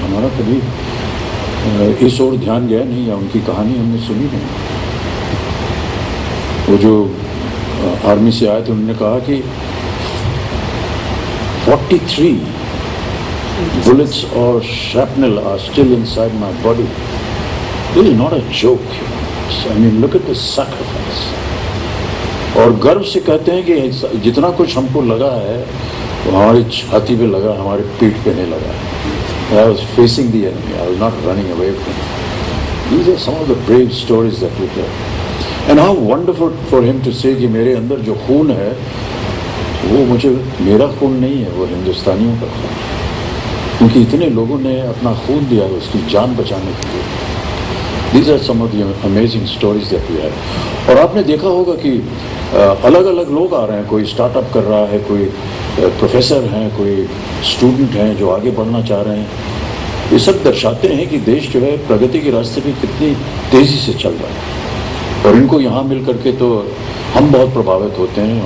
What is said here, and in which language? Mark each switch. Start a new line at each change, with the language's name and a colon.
Hindi: हमारा कभी इस ओर ध्यान गया नहीं, या उनकी कहानी हमने सुनी नहीं। वो जो आर्मी से आए थे, उन्होंने कहा कि
English: 43 bullets or shrapnel are still inside my body. This is not a joke. I mean, look at the sacrifice.
Hindi: और गर्व से कहते हैं कि जितना कुछ हमको लगा है वो हमारी छाती पे लगा, हमारे पीठ पे नहीं लगा।
English: I was facing the enemy. I was not running away from him. These are some of the brave stories that we hear. And how wonderful for him to say
Hindi: कि मेरे अंदर जो खून है वो मेरा खून नहीं है, वो हिंदुस्तानियों का खून है, क्योंकि इतने लोगों ने अपना खून दिया है उसकी जान बचाने के लिए।
English: These are some of the amazing stories that we have.
Hindi: और आपने देखा होगा कि अलग अलग लोग आ रहे हैं, कोई स्टार्टअप कर रहा है, कोई प्रोफेसर हैं, कोई स्टूडेंट हैं जो आगे बढ़ना चाह रहे हैं। ये सब दर्शाते हैं कि देश जो है प्रगति के रास्ते पे कितनी तेज़ी से चल रहा है, और इनको यहाँ मिल करके तो हम बहुत प्रभावित होते हैं।